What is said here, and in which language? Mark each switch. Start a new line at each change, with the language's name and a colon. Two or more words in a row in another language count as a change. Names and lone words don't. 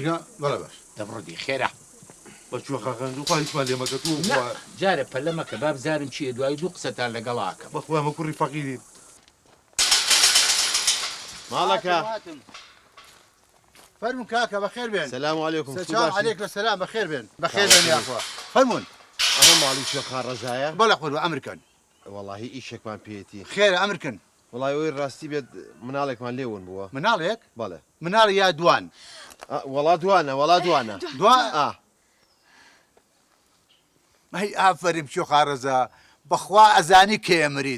Central Kurdish: بەڵێ باش دەبڕدی خێرا بەچوە خاخەن و خالیشمان لێمەکە تو جارە پەلەمەکە با بزانم چیە دوای دوو قسەتان لەگەڵاکە بەخوامە کوڕی فەقیری ماڵەکە فەرمون کاکە بەخێر بێن
Arabic: سلام علیکم سلام علیکم السلام
Central Kurdish: بەخێر بێن بەخێر بێن یاخوا فەرمون ئەمە ماڵی شوێخا ڕەزایە بەڵێ خۆر ئەمریکان وەڵاهی ئیشێکمان پێێتی خێرە ئەمریکن وڵای ئەوی ڕاستی بێت مناڵێکمان لێون بووە مناڵێک بەڵێ مناڵ یا دوان وڵا دوانە دوان هەی ئافریم شوخا ڕەزا بەخوا ئەزانی کێ مرید